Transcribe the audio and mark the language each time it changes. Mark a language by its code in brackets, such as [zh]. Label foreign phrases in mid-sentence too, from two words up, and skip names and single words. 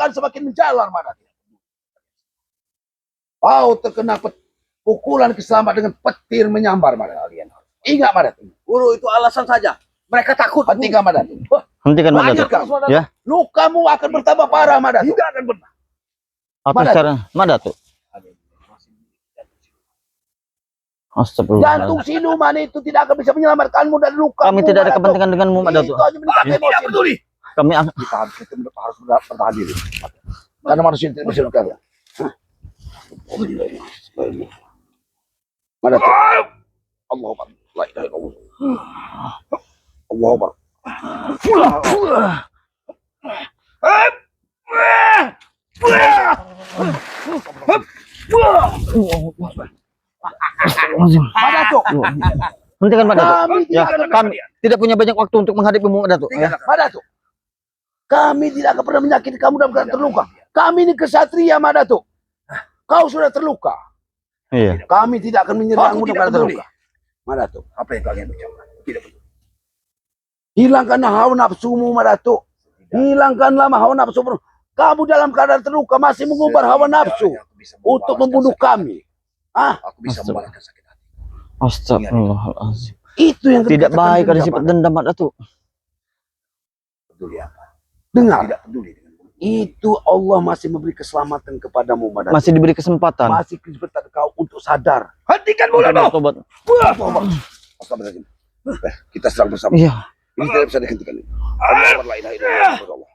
[id] akan semakin menjalar, Mak Datuk. Kau terkena pukulan keselamat dengan petir menyambar, Mak Datuk. Ingat, Mak Datuk. Guru itu alasan saja. Mereka takut. Hentikan, Mak Datuk. Hentikan, Mak Datuk. Lanjutkan. Ya. Lukamu akan bertambah parah, Mak Datuk. Tidak akan benar. Atau Mak Datuk. secara Mak Datuk. Jantung [ar] Astagfirullah. [id] siluman itu tidak akan bisa menyelamatkanmu dari luka. Kami tidak ada kepentingan denganmu, Mak Datuk. Itu hanya meningkatkan Tidak emosi. peduli. Kami Kita harus bertahan diri. Karena manusia tidak bisa berkarya. Mak Datuk. [ar] Allahu Akbar. La ilaha illallah. Allahu Akbar. [id] Mak Datuk. hentikan, Mak Datuk. Kami Ya, tidak akan kami tidak punya banyak waktu untuk menghadapimu, Mak Datuk. Ya. Mak Datuk. Kami tidak akan pernah menyakiti kamu dalam keadaan terluka. Kami ini kesatria, Mak Datuk. Kau sudah terluka. Iya. Kami tidak akan menyerangmu Aku dalam tidak keadaan peduli. terluka. Mak Datuk. Apa yang kalian ucapkan? Tidak peduli. Hilangkanlah hawa nafsumu, Mak Datuk. Hilangkanlah hawa nafsu. Kamu dalam keadaan terluka masih mengubah hawa nafsu Aku bisa untuk membalaskan membunuh sakit kami. Ah, hati. Aku bisa membalaskan sakit hati. [ar] Astagfirullahaladzim. [id] itu yang Tidak dikatakan baik ada dendam, sifat Mak dendam, Mak Datuk. Peduli apa? Datuk. Dengar, Tidak peduli dengan itu Allah masih memberi keselamatan kepadamu, Mak Datuk. Masih diberi kesempatan. Masih kesempatan kau untuk sadar. Hentikan mulutmu. Tobat. [ar] Astagfirullahaladzim. [id] Kita serang bersama. Iya. Ini tidak bisa dihentikan. [ar] Allah la ilaha illallah.